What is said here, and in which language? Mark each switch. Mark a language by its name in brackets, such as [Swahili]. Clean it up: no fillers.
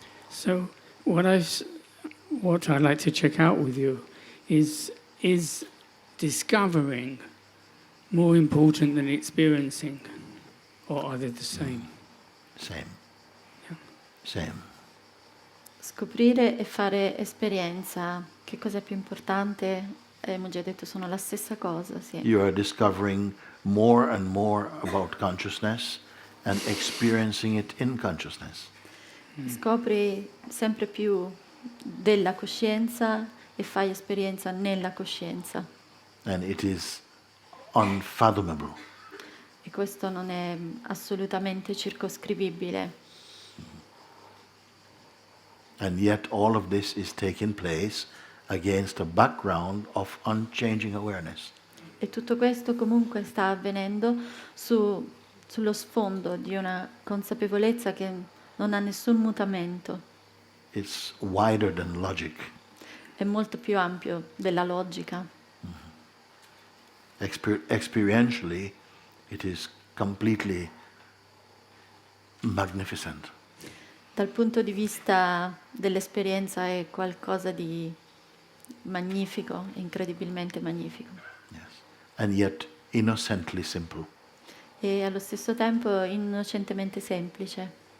[English] So what I'd like to check out with you is discovering more important than experiencing, or are they the same? Same. Yeah. Same. [Italian] Scoprire e fare esperienza, che cosa è più importante? Mooji ha detto sono la stessa cosa, sì. [English] You are discovering more and more about consciousness and experiencing it in consciousness. [Italian] Scopri sempre più della coscienza e fai esperienza nella coscienza. [English] And it is unfathomable. [Italian] E questo non è assolutamente circoscrivibile. [English] And yet all of this is taking place against a background of unchanging awareness. [Italian] E tutto questo comunque sta avvenendo sullo sfondo di una consapevolezza che non ha nessun mutamento, [English] It's wider than logic. [Italian] è molto più ampio della logica. [English] Experientially, it is completely magnificent. [Italian] Dal punto di vista dell'esperienza è qualcosa di magnifico, incredibilmente magnifico. [English] Yes. And yet innocently simple, [Italian] E allo stesso tempo innocentemente semplice,